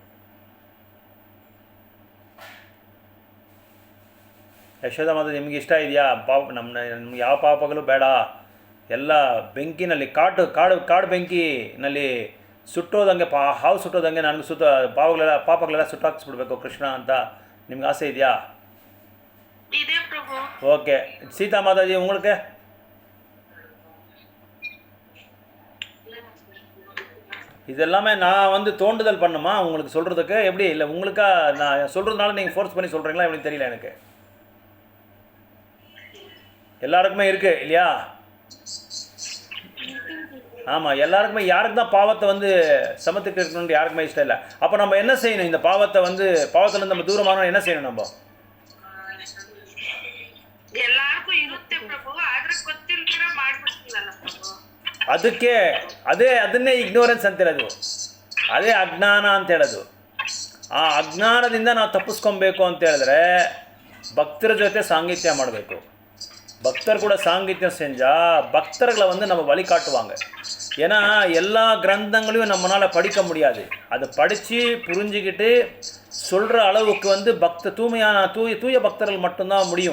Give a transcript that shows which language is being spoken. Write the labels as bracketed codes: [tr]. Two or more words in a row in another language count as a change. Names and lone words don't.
[kn] ಯಶೋಧ ಮಾತಾಜಿ ನಿಮ್ಗೆ ಇಷ್ಟ ಇದೆಯಾ? ನಮ್ಗೆ ಯಾವ ಪಾಪಗಳು ಬೇಡ, ಎಲ್ಲ ಬೆಂಕಿನಲ್ಲಿ ಕಾಡು ಬೆಂಕಿನಲ್ಲಿ ಸುಟ್ಟೋದಂಗೆ ಹಾವು ಸುಟ್ಟೋದಂಗೆ ನನಗೆ ಪಾಪಗಳೆಲ್ಲ ಸುಟ್ಟಾಕ್ಸ್ಬಿಡ್ಬೇಕು ಕೃಷ್ಣ ಅಂತ ನಿಮ್ಗೆ ಆಸೆ ಇದೆಯಾ? ಇದೆ ಪ್ರಭು. [ta] ஓகே. சீதா மாதாஜி உங்களுக்கு? இதெல்லாமே நான் வந்து தோண்டுதல் பண்ணுமா உங்களுக்கு சொல்கிறதுக்கு? எப்படி இல்லை உங்களுக்கா நான் சொல்கிறதுனால நீங்கள் ஃபோர்ஸ் பண்ணி சொல்கிறீங்களா எப்படின்னு தெரியல எனக்கு. எல்லாருக்குமே இருக்குது இல்லையா? ஆமாம், எல்லாருக்குமே. யாருக்கு தான் பாவத்தை வந்து சமத்துக்கு இருக்கணும்னு யாருக்குமே இஷ்டம் இல்லை. அப்போ நம்ம என்ன செய்யணும்? இந்த பாவத்துலேருந்து நம்ம தூரமானோம் என்ன செய்யணும்? நம்ம [kn] ಎಲ್ಲಾರ್ಗೂ ಇರುತ್ತೆ ಪ್ರಭು, ಆದ್ರೆ ಗೊತ್ತಿಲ್ದಿರ ಮಾಡ್ಬಿಡ್ತೀವಲ್ಲ ಪ್ರಭು. ಅದನ್ನೇ ಇಗ್ನೋರೆನ್ಸ್ ಅಂತ ಹೇಳೋದು, ಅದೇ ಅಜ್ಞಾನ ಅಂತ ಹೇಳೋದು. ಆ ಅಜ್ಞಾನದಿಂದ ನಾವು ತಪ್ಪಿಸ್ಕೊಬೇಕು ಅಂತ ಹೇಳಿದ್ರೆ பக்தர் ಜೊತೆ சாங்கித்யம் ಮಾಡಬೇಕು. [ta] பக்தர் கூட சாங்கித்யம் செஞ்சால் பக்தர்களை வந்து நம்ம வழிகாட்டுவாங்க. ஏன்னா எல்லா கிரந்தங்களையும் நம்மளால் படிக்க முடியாது. அதை படித்து புரிஞ்சுக்கிட்டு சொல்கிற அளவுக்கு வந்து தூய பக்தர்கள் மட்டும்தான் முடியும்.